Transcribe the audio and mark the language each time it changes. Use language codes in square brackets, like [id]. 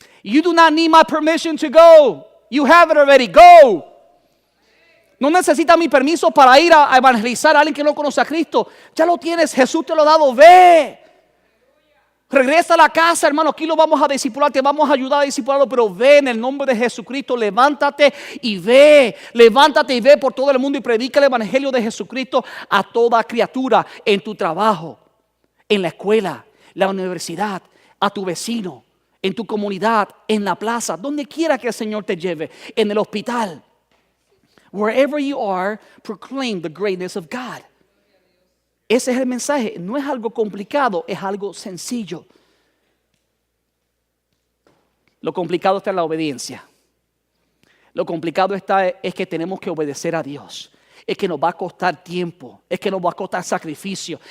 [en] You do not need my permission to go. You have it already. Go. [es] No necesitas mi permiso para ir a evangelizar a alguien que no conoce a Cristo. Ya lo tienes. Jesús te lo ha dado. Ve. Regresa a la casa, hermano. Aquí lo vamos a discipular. Te vamos a ayudar a discipularlo. Pero ve en el nombre de Jesucristo. Levántate y ve. Levántate y ve por todo el mundo y predica el evangelio de Jesucristo a toda criatura. En tu trabajo, en la escuela, la universidad, a tu vecino, en tu comunidad, en la plaza, donde quiera que el Señor te lleve, en el hospital. [en] Wherever you are, proclaim the greatness of God. [es] Ese es el mensaje. No es algo complicado, es algo sencillo. Lo complicado está en la obediencia. Lo complicado es que tenemos que obedecer a Dios. Es que nos va a costar tiempo. Es que nos va a costar sacrificio.